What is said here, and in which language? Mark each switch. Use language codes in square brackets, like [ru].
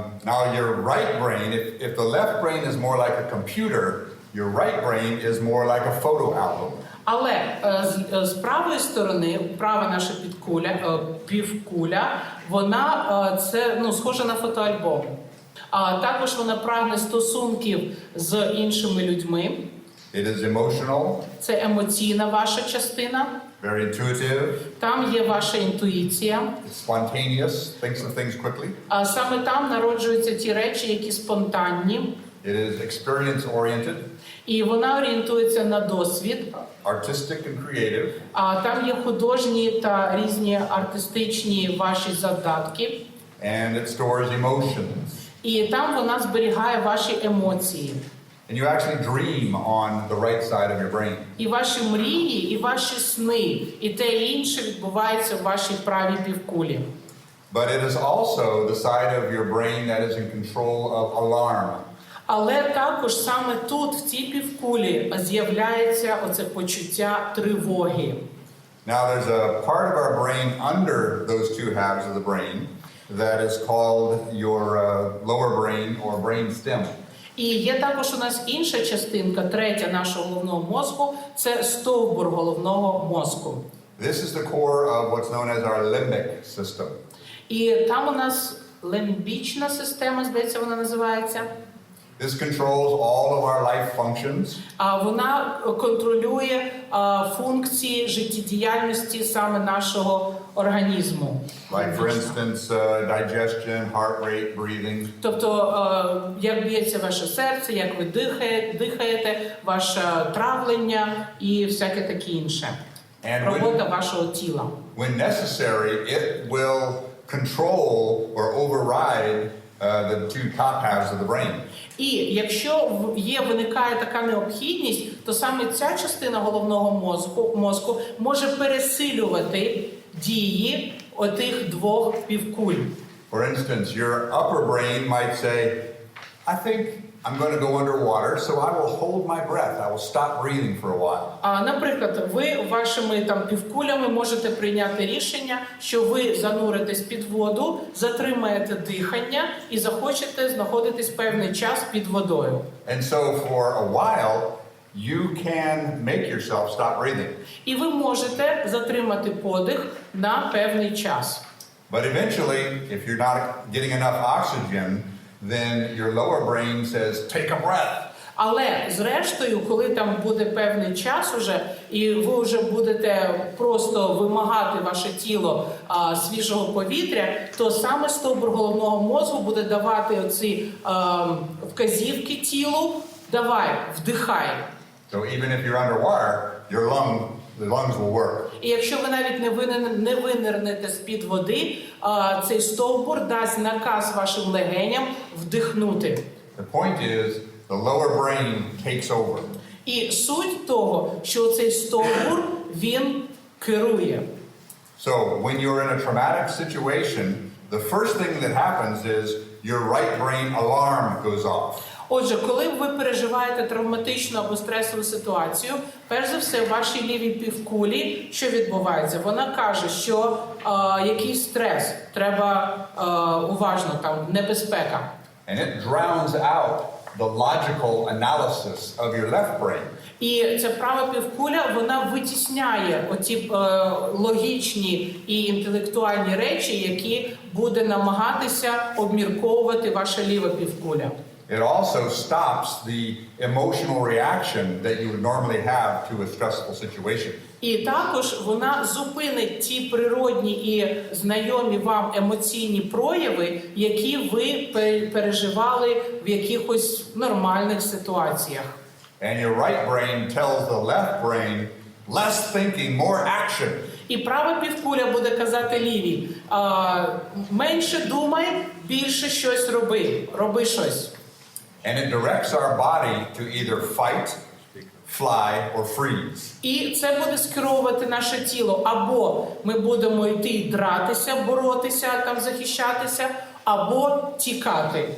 [en] Now your right brain, if the left brain is more like a computer, your right brain is more like a photo album. [uk] Але з правої сторони, права наша півкуля, вона це схожа на фотоальбом. Також вона прагне стосунків з іншими людьми. [en] It is emotional, [uk] Це емоційна ваша частина. [en] very intuitive, [uk] Там є ваша інтуїція. [en] it's spontaneous, thinks of things quickly. [uk] Саме там народжуються ті речі, які спонтанні. [en] It is experience-oriented, [uk] І вона орієнтується на досвід. [en] artistic and creative, [uk] Там є художні та різні артистичні ваші задатки. [en] and it stores emotions. [uk] І там вона зберігає ваші емоції. [en] And you actually dream on the right side of your brain. [uk] І ваші мрії, і ваші сни, і те і інше відбувається в вашій правій півкулі. [en] But it is also the side of your brain that is in control of alarm. [uk] Але також саме тут, в цій півкулі, з'являється оце почуття тривоги. [en] Now there's a part of our brain under those two halves of the brain that is called your lower brain or brain stem. [uk] І є також у нас інша частинка, третя нашого головного мозку, це стовбур головного мозку. [en] This is the core of what's known as our limbic system. [uk] І там у нас лімбічна система, здається, вона називається. [en] This controls all of our life functions. [uk] Вона контролює функції життєдіяльності саме нашого організму. [en] Like, for instance, digestion, heart rate, breathing. [uk] Тобто, як б'ється ваше серце, як ви дихаєте, ваше травлення і всяке таке інше. Робота вашого тіла. [en] When necessary, it will control or override the two top halves of the brain. [uk] І якщо виникає така необхідність, то саме ця частина головного мозку може пересилювати дії отих двох півкуль. [en] For instance, your upper brain might say, I think I'm going to go underwater, so I will hold my breath. I will stop breathing for a while. [uk] Наприклад, ви вашими півкулями можете прийняти рішення, що ви зануритесь під воду, затримаєте дихання і захочете знаходитись певний час під водою. [en] And so for a while, you can make yourself stop breathing. [uk] І ви можете затримати подих на певний час. [en] But eventually, if you're not getting enough oxygen, then your lower brain says, take a breath. [uk] Але зрештою, коли там буде певний час уже, і ви вже будете просто вимагати ваше тіло свіжого повітря, то саме стовбур головного мозку буде давати оці вказівки тілу, давай, вдихай. [en] So even if you're underwater, the lungs will work. [uk] І якщо ви навіть не винирнете з-під води, цей стовбур дасть наказ вашим легеням вдихнути. [en] The point is, the lower brain takes over. [uk] І суть того, що цей стовбур, він керує. [en] So when you're in a traumatic situation, the first thing that happens is your right brain alarm goes off. [uk] Отже, коли ви переживаєте травматичну або стресову ситуацію, перш за все, в вашій лівій півкулі, що відбувається? Вона каже, що якийсь стрес, треба уважно, там, небезпека. [en] And it drowns out the logical analysis of your left brain. [uk] І ця права півкуля, вона витісняє оті логічні і інтелектуальні речі, які буде намагатися обмірковувати ваша ліва півкуля. [en] It also stops the emotional reaction that you would normally have to a stressful situation. [uk] І також вона зупинить ті природні і знайомі вам емоційні прояви, які ви переживали в якихось нормальних ситуаціях. [en] And your right brain tells the left brain, less thinking, more action. [uk] І права півкуля буде казати лівій, менше думай, більше щось роби, роби щось. [en] And it directs our body to either fight, fly, or freeze. [uk] І це буде скеровувати наше тіло. Або ми будемо йти дратися, боротися, там захищатися, або тікати.